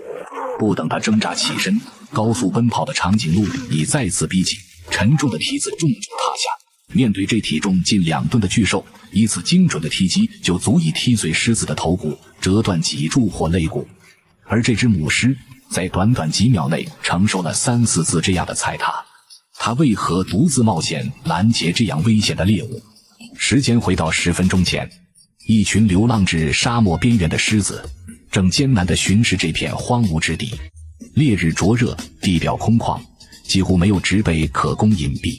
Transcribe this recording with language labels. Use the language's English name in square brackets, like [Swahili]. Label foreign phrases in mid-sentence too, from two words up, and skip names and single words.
[Chinese] 不等它掙扎起身，高速奔跑的长颈鹿已再次逼近，沉重的蹄子重重踏下。面对这体重近2噸的巨兽，一次精準的踢擊就足以踢碎獅子的头骨，折斷脊柱或肋骨。而这只母獅在短短幾秒內承受了3、4次這樣的踩踏，它為何獨自冒險攔截這樣危險的獵物？時間回到10分鐘前，一群流浪至沙漠邊緣的獅子正艱難地巡視這片荒蕪之地。烈日灼熱，地表空曠，幾乎沒有植被可供隱蔽。